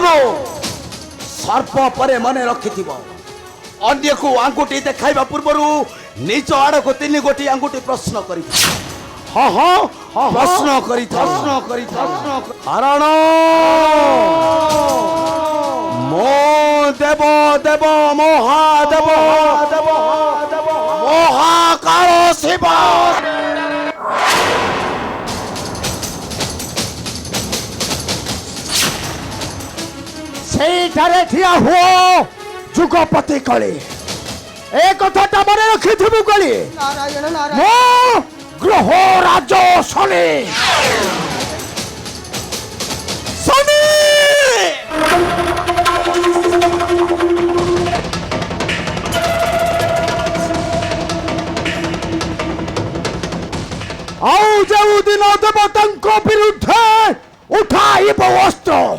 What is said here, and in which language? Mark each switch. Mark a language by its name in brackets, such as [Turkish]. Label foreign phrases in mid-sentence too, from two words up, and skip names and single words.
[Odia] ସର୍ପ ପରେ ମନେ ରଖିଥିବ, ଅନ୍ୟକୁ ଆଙ୍ଗୁଠି ଦେଖାଇବା ପୂର୍ବରୁ ନିଜ ଆଡ଼କୁ 3 ଗୋଟି ଆଙ୍ଗୁଠି ପ୍ରଶ୍ନ କରିଥାଉ। ହଁ ହଁ, ପ୍ରଶ୍ନ କରିଥାଉ। କାରଣ দেব দেব মহাদেব দেব মহাকাল শিব ସେଇଠାରେ ଠିଆ ହୁଅ ଯୁଗପତି କଳି ଏ କଥାଟା ମନେ ରଖିଥିବୁ କଳି নারায়ণ নারায়ণ ମୁଁ ଗ୍ରହ ରାଜ ଶନି ଶନି ଆଉ ଯେଉଁଦିନ ଦେବତାଙ୍କ ବିରୁଦ୍ଧେ ଉଠାଇବ ଅସ୍ତ୍ର